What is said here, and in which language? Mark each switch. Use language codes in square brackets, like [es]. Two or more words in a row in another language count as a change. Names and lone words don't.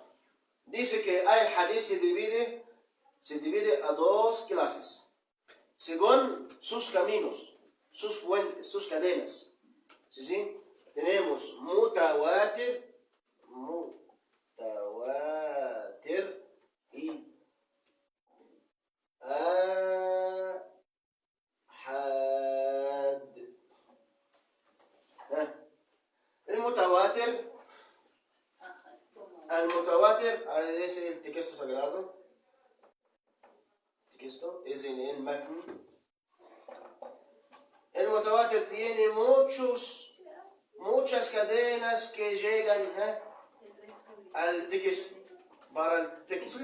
[es] Dice que el hadith se divide a dos clases, según sus caminos, sus fuentes, sus cadenas. ¿Sí, sí? Tenemos mutawatir y ahad. [ar] المتواتر المتواتر [es] es el texto sagrado. Texto es el matn. El mutawatir tiene muchas cadenas que llegan al texto, para el texto.